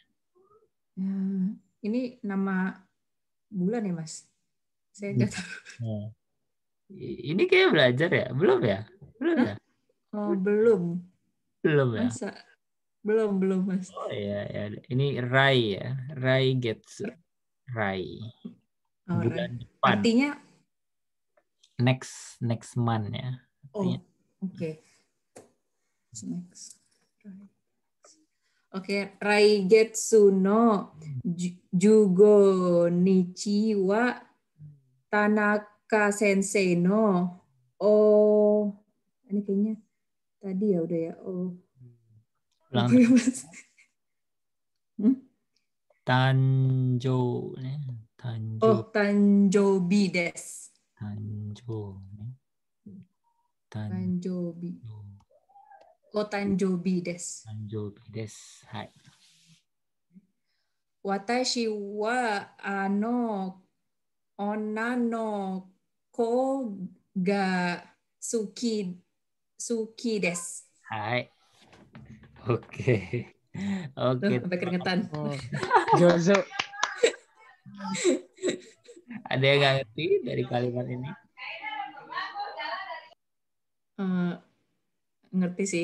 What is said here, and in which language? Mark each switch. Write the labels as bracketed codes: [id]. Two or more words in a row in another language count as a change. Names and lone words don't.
[id] Ini nama bulan ya, Mas? Saya nggak tahu. Ini kayak belajar ya? Belum ya? Belum ya? Oh, belum. Belum ya? Masa? Belum, Mas. Oh iya, ya. Ini Rai ya. Rai Getsu. Rai. Bulan depan. Artinya? [en] Next month [id] ya. Oh, oke. Next. Oke, [ja] 来月の十五日は田中先生の [id] ini kayaknya tadi ya udah ya. [ja] 誕生ね. 誕生日です. 誕生日です. Hai. 私は女の子が好きです. [id] Hai. Oke. Sampai keringetan. Jozo. Ada yang nggak ngerti dari kalimat ini? Ngerti sih.